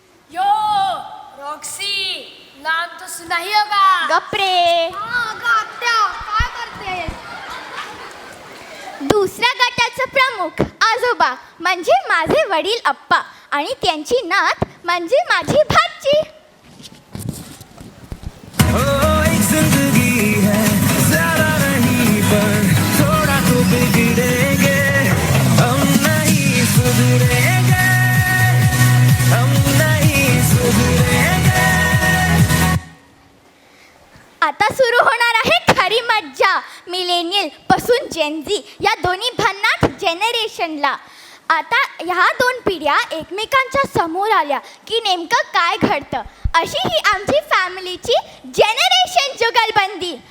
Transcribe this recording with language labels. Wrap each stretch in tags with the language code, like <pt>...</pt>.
<hi>यो Roxy, नाम तो सुना ही होगा. गप्रे.</hi> <mr>काय करते? दुसऱ्या गटाचा प्रमुख आजोबा म्हणजे माझे वडील अप्पा आणि त्यांची नात म्हणजे माझी भाची.</mr> <hi>एक जिंदगी है ज़्यादा नहीं पर थोड़ा तो बिगड़ेंगे, हम नहीं सुधरेंगे, हम नहीं सुधरेंगे.</hi> <mr>आता सुरू होणार आहे खरी मज्जा. मिलेनियल पासून जेनझी या दोन्ही भन्नाट जेनरेशनला. आता ह्या 2 पिढ्या एकमेकांच्या समोर आल्या की नेमकं काय घडतं, अशी ही आमची फॅमिलीची जेनरेशन जुगलबंदी.</mr>